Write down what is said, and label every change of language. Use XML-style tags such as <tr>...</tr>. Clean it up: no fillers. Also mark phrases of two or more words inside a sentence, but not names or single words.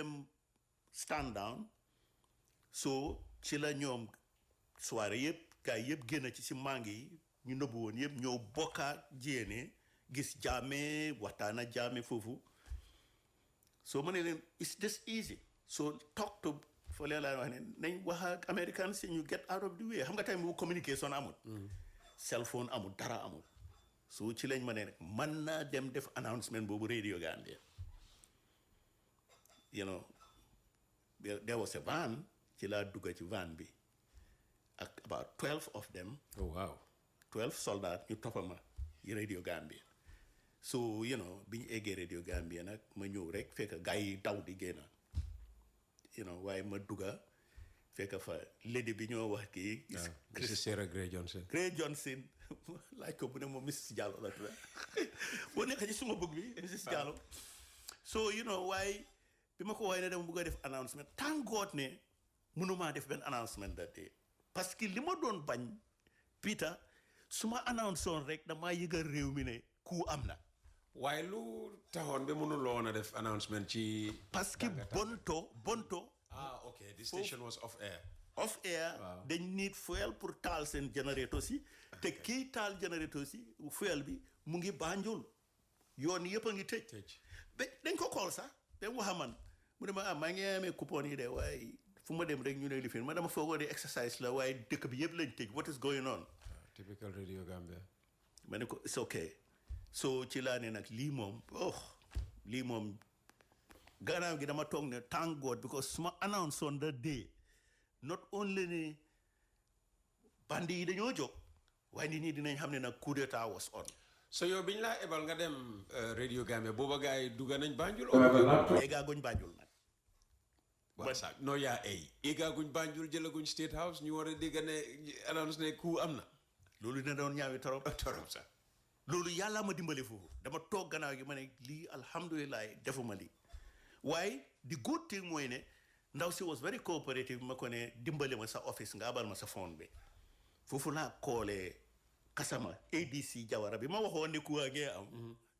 <wo>mu</wo> <en>stand down</en> <wo>so ci la ñoom soirée yëpp gars yëpp génn ci si mangi yi ñu nëbbu woon yëpp ñëw bokkaat jéene gis Jammeh waxtaan ak Jammeh foofu so ma ne leen</wo> <en>it's just easy so talk to</en> <wo>foo leen laa wax ne nañ wax ak Americans si ñu</wo> <en>get out of the way</en> <wo>xam nga tamit bu communication amul</wo> <en>cell phone</en> <wo>amul dara amul so ci lañ ma ne rek mën naa dem def announcement boobu Radio Gambia</wo> <en>you know there was a van</en> <wo>ci laa dugga ci van bi ak</wo> <en>about 12 of them</en> <wo>12 soldats ñu toppama yi Radio Gambia</wo> <en>so you know</en> <wo>bi ñu eggee Radio Gambia nag ma ñëw rek fekk gars yi daw di génn</wo> <en>you know</en> <wo>waaye ma dugga fekk fa lady bi ñoo wax kii Mrs. Sarah Gray Johnson laaj ko bu ne moom Mrs. Diallo la tudd boo nekk ci suma bëgg bi Mrs. Diallo</wo> <en>so you know</en> <wo>waaye bi ma ko waxee ne dama bëgg a def announcement</wo> <en>thank God</en> <wo>ne mënumaa def benn announcement</wo> <en>that day</en> <fr>parce que</fr> <wo>li ma doon bañ Peter su ma announceoon rek damaa yëgal réew mi ne coup am na waaye lu taxoon ba mënuloo woon a def announcement ci</wo> <fr>parce que</fr> <wo>bonto</wo> <en>okay the station was off air</en> <wo>dañ need fuel pour taal seen générateur si te kii taal générateur si fuel bi mu ngi Banjul yoon yëpp a ngi tëj ba dañ ko kool sax ba mu wax man mu ne ma maa ngi amee coupon yi de waaye fu ma dem rek ñu ne lifin ma dama foogoo de exercise la waaye dëkk bi yëpp lañ tëj</wo> <en>what is going on typical Radio Gambia</en> <wo>ma ne ko</wo> <en>it's okay</en> <wo>so ci laa ne nag lii moom gannaaw gi dama toog ne</wo> <en>thank God because</en> <wo>suma announce</wo> <en>on the day not only</en> <wo>ne bandi yi dañoo jóg waaye nit ñi dinañ xam ne nag</wo> <fr>coup d'état</fr> <en>was on</en> <wo>so yow biñ laa ebal nga dem Radio Gambia booba gars yi dugga nañ Banjul eggaaguñ Banjul nag no yaa eggaaguñ Banjul jëlaguñ State House ñu war a dégg ne annonce ne coup am na loolu dina doon ñaawi torop sax loolu yàlla ma dimbali foofu dama toog gannaaw gi ma ne lii alhamdulilah defuma lii waaye</wo> <en>the good thing</en> <wo>mooy ne ndaw si</wo> <en>was very cooperative</en> <wo>ma ko ne dimbali ma sa office nga abal ma sa phone bi foofu laa koolee Kasama ADC Jawara bi ma waxoon ne ku ngee am</wo>